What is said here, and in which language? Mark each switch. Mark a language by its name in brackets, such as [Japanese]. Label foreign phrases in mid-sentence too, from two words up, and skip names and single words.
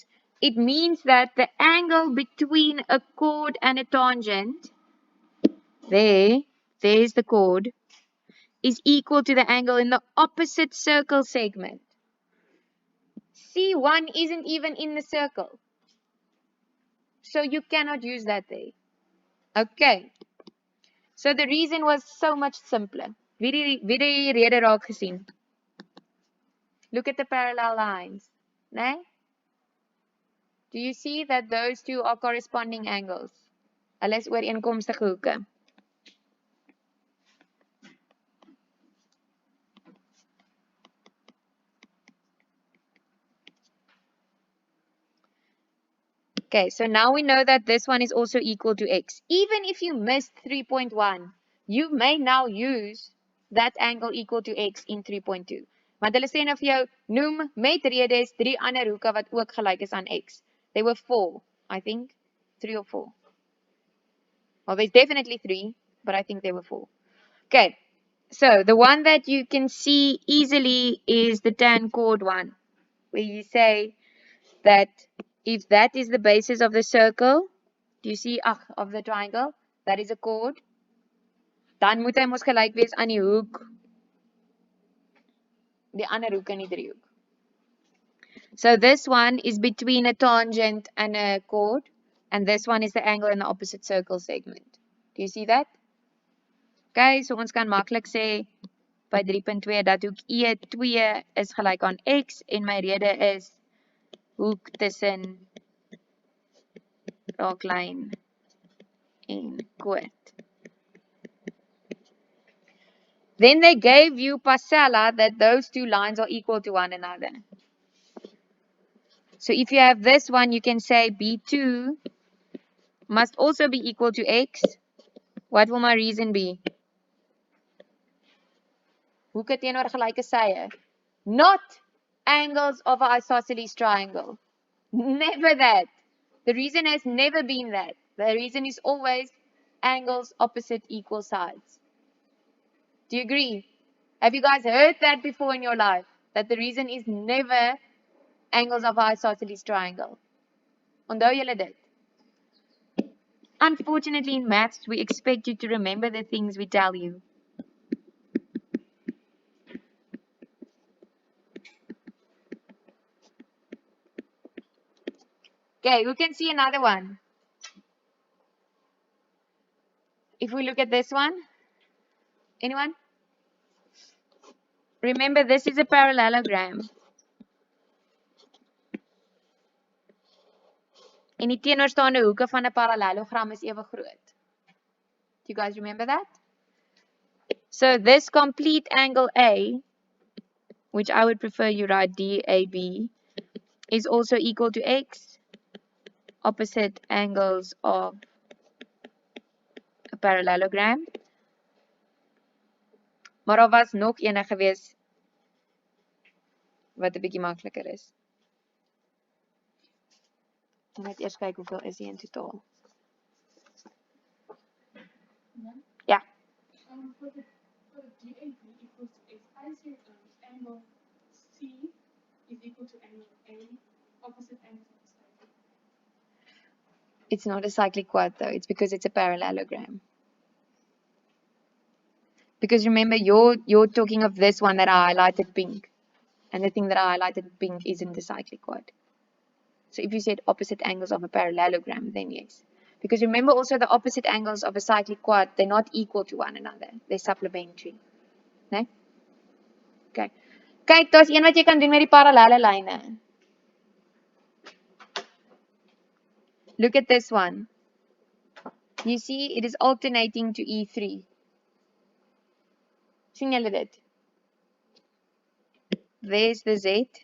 [English] It means that the angle between a chord and a tangent, there's the chord, is equal to the angle in the opposite circle segment. C1 isn't even in the circle. So you cannot use that there. Okay. So the reason was so much simpler. [Afrikaans] Wie die rede raak gesien? [English] Look at the parallel lines. [Afrikaans] Nee? [English] Do you see that those two are corresponding angles? [Afrikaans] Hulle is ooreenkomstige hoeke. [English] Okay, so now we know that this one is also equal to x. Even if you missed 3.1, you may now use that angle equal to x in 3.2. [Afrikaans] Want hulle sê nou vir jou, noem met redes 3 ander hoeke wat ook gelyk is aan x. [English] There were 4, I think. 3 or 4. Well, there's definitely 3, but I think there were 4. Okay, so the one that you can see easily is the tan-chord one, where you say that if that is the basis of the circle, do you see, of the triangle, that is a chord, [Afrikaans] dan moet hy mos gelyk wees aan die hoek, die ander hoek in die driehoek. [English] So this one is between a tangent and a chord. And this one is the angle in the opposite circle segment. Do you see that? Okay, so [Afrikaans] ons kan maklik sê by 3.2 dat hoek E2 is gelyk aan x en my rede is hoek tussen raaklyn en koord. [English] Then they gave you parcella that those two lines are equal to one another. So if you have this one, you can say B2 must also be equal to x. What will my reason be? [Afrikaans] Hoeke teenoor gelyke sye. [English] Not angles of an isosceles triangle. Never that. The reason has never been that. The reason is always angles opposite equal sides. Do you agree? Have you guys heard that before in your life? That the reason is never angles of an isosceles triangle. [Afrikaans] Onthou julle dit? [English] Unfortunately, in maths, we expect you to remember the things we tell you. Okay, who can see another one? If we look at this one, anyone? Remember, this is a parallelogram. [Afrikaans] En die teenoorstaande hoeke van 'n parallelogram is ewe groot. [English] Do you guys remember that? So this complete angle A, which I would prefer you write DAB, is also equal to x, opposite angles of a parallelogram. [Afrikaans] Maar daar was nog een gewees wat 'n bietjie makliker is. Ek moet eers kyk hoeveel is hier in totaal. Ja. [English] For the DAB equals to x, I say angle C is equal to angle A, opposite angles of the side. It's not a cyclic quad though, it's because it's a parallelogram. Because remember, you're talking of this one that I highlighted pink. And the thing that I highlighted pink isn't the cyclic quad. So if you said opposite angles of a parallelogram, then yes. Because remember also the opposite angles of a cyclic quad, they're not equal to one another. They're supplementary. No? Okay. [Afrikaans] Kyk, daar's een wat jy kan doen met die parallelle lyne. [English] Look at this one. You see, it is alternating to E3. [Afrikaans] Sien julle dit? [English] There's the Z.